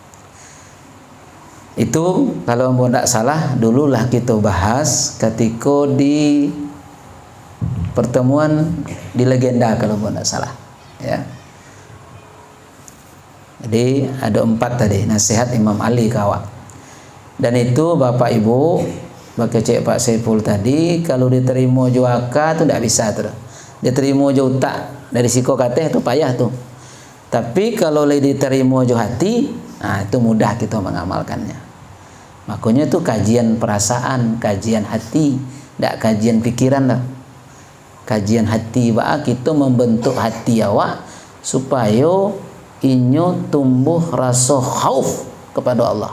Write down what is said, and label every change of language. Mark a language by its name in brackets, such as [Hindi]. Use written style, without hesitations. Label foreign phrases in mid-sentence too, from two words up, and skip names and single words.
[Indonesian] Itu kalau tidak salah dululah kita bahas ketika di pertemuan di legenda kalau tidak salah ya. Jadi ada 4 tadi nasihat Imam Ali kawak. Dan itu Bapak Ibu bagi cek Pak Saiful tadi, kalau diterima juaka tu tidak bisa tu. [Minangkabau] Diterima jo tak dari siko kateh tu payah tu. [Indonesian] Tapi kalau diterima jo hati, itu mudah kita mengamalkannya. Makanya tu kajian perasaan, kajian hati, tidak kajian pikiran dah. Kajian hati kita membentuk hati awak supaya inyo tumbuh rasa khauf kepada Allah.